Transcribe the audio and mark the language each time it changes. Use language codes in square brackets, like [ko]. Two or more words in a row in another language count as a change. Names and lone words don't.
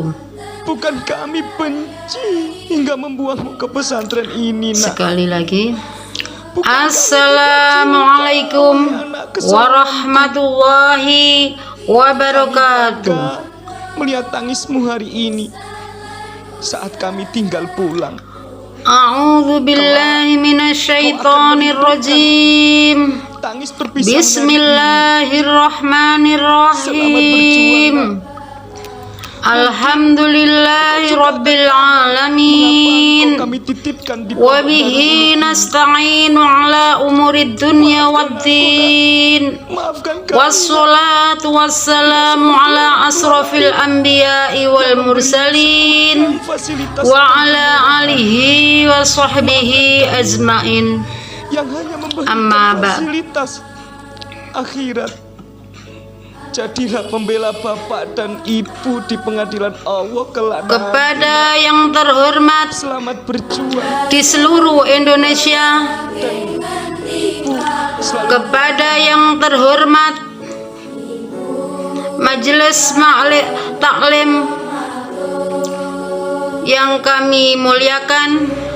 [id] Bukan kami benci hingga membuangmu ke pesantren ini, nak. Sekali lagi. [ar] السلام عليكم ورحمة الله وبركاته. [id] Melihat tangismu hari ini saat kami tinggal pulang. [ar] أعوذ بالله من الشيطان الرجيم. [id] Tangis perpisahan. [ar] بسم الله الرحمن الرحيم. الحمد لله رب العالمين. وبه نستعين على أمور الدنيا والدين. والصلاة والسلام على أشرف الأنبياء والمرسلين وعلى آله وصحبه أجمعين. أما بعد. [id] Fasilitas akhirat. Jadilah pembela bapak dan ibu di pengadilan Allah kelak. Kepada yang terhormat, selamat berjuang di seluruh Indonesia. Dan ibu kepada yang terhormat Majelis Taklim yang kami muliakan,